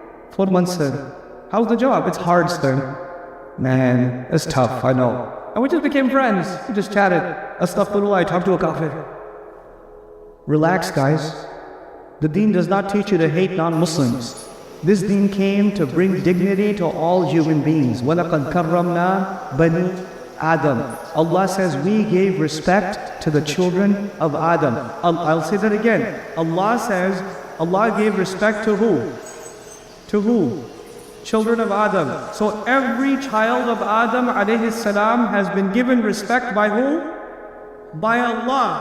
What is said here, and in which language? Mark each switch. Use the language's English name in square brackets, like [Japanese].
[English] 4 months, sir. How's the job? It's hard, sir. Man, it's tough, I know. And we just became friends. We just chatted. Astaghfirullah, I talked to a kafir. Relax, guys. The deen does not teach you to hate non-Muslims. This deen came to bring dignity to all human beings. [Arabic] وَلَقَدْ كَرَّمْنَا بَنِي Adam. [English] Allah says we gave respect to the children of Adam. I'll say that again. Allah says Allah gave respect to who? To who? Children of Adam. So every child of Adam alayhi salam has been given respect by who? By Allah.